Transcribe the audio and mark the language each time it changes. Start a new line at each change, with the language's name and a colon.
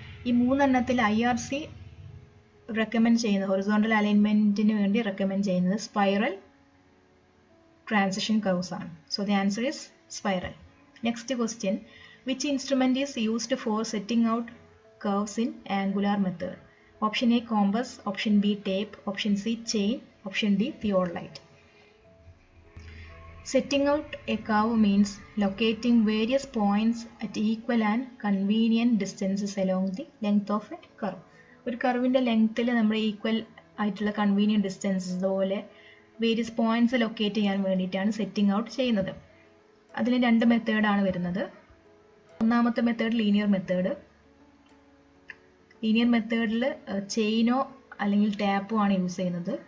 Malayalam: ഈ 3 എണ്ണത്തിൽ IRC recommend ചെയ്യുന്നത്, ഹൊറിസോണ്ടൽ അലൈൻമെൻറ്റിന് വേണ്ടി റെക്കമെൻഡ് ചെയ്യുന്നത് സ്പൈറൽ ട്രാൻസിഷൻ കർവ്സ് ആണ്.
English: So the answer is spiral. Next question, which instrument is used for setting out curves in angular method? Option A compass, option B tape, option C chain, option D theodolite. Setting out a curve means locating various points at equal and convenient distances along the length of a curve.
Malayalam: ഒരു കർവിൻ്റെ ലെങ്ത്തിൽ നമ്മൾ equal ആയിട്ടുള്ള convenient distances അതുപോലെ various points locate ചെയ്യാൻ വേണ്ടിയിട്ടാണ് setting out ചെയ്യുന്നത്. അതിന് 2 മെത്തേഡാണ് വരുന്നത്. ഒന്നാമത്തെ മെത്തേഡ് ലീനിയർ മെത്തേഡ്, ലീനിയർ മെത്തേഡിൽ ചെയിനോ അല്ലെങ്കിൽ ടാപ്പോ ആണ് യൂസ് ചെയ്യുന്നത്.